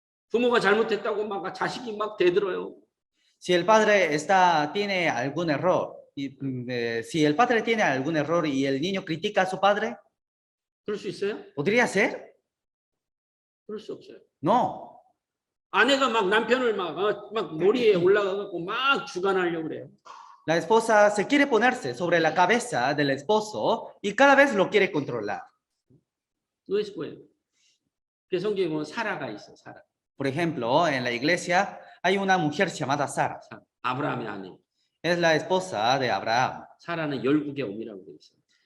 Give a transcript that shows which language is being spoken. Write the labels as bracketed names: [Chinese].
[Korean] 부모가 잘못했다고 막 자식이 막 대들어요. [Spanish] Si el padre tiene algún error, si el padre tiene algún error y el niño critica a su padre, [Korean] 그럴 수 있어요? [Spanish] ¿podría ser? [Korean] 그럴 수 없어요. [Spanish] No. [Korean] 아내가 막 남편을 막 머리에 올라가갖고 막 주관하려고 그래요. [Spanish] La esposa se quiere ponerse sobre la cabeza del esposo y cada vez lo quiere controlar. No es bueno. [Korean] 그 성경에 보면 사라가 있어, 사라. [Spanish] Por ejemplo, en la iglesia hay una mujer llamada Sara. [Korean] 아브라함의 아내. [Spanish] Es la esposa de Abraham. [Korean] 사라는 열국의 어미라고 돼 있어요.